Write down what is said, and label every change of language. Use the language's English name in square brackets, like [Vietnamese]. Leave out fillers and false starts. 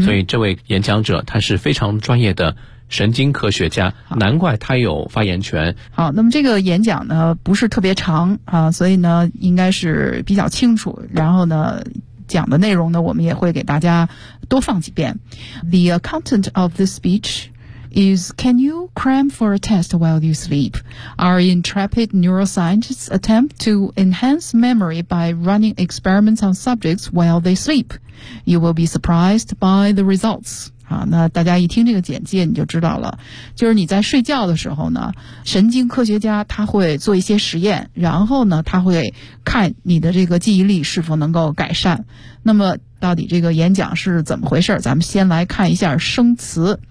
[Chinese] 所以这位演讲者他是非常专业的神经科学家，难怪他有发言权。好，那么这个演讲呢不是特别长啊，所以呢应该是比较清楚。然后呢。讲的内容呢，我们也会给大家多放几遍。 [English] The content of this speech is: Can you cram for a test while you sleep? Our intrepid neuroscientists attempt to enhance memory by running experiments on subjects while they sleep. You will be surprised by the results. [Chinese] 好，那大家一听这个简介你就知道了，就是你在睡觉的时候呢，神经科学家他会做一些实验，然后呢他会看你的这个记忆力是否能够改善。那么到底这个演讲是怎么回事，咱们先来看一下生词。